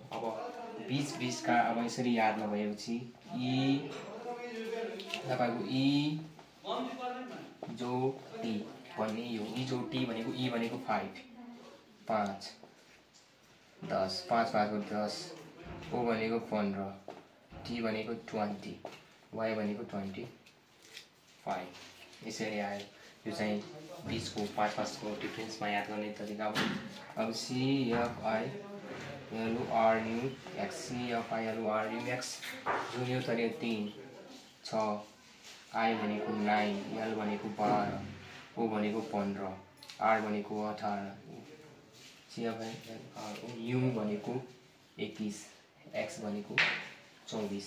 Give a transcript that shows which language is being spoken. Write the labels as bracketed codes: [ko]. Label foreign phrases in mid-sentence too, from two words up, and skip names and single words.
[ne] अब बीचका अब यसरी याद नभएपछि ई तपाईँको ई जो टी भन्ने यो ई जो टी भनेको ई भनेको 5, 5, 10, 5 भागको 10, ओ भनेको 15, टी भनेको 20, वाई भनेको 25। यसरी आयो। यो चाहिँ बीचको 5 डिफ्रेन्समा याद गर्ने तरिका। अब सी एफ आई एल आर यू एक्स, सी एफ आई एल आर यू एक्स जुन यो तरिका 3, 6, आई भनेको 9, एल भनेको 12, ओ भनेको 15, आर भनेको 18, सी एफ आई एल आर ओ यू भनेको 21, एक्स भनेको 24।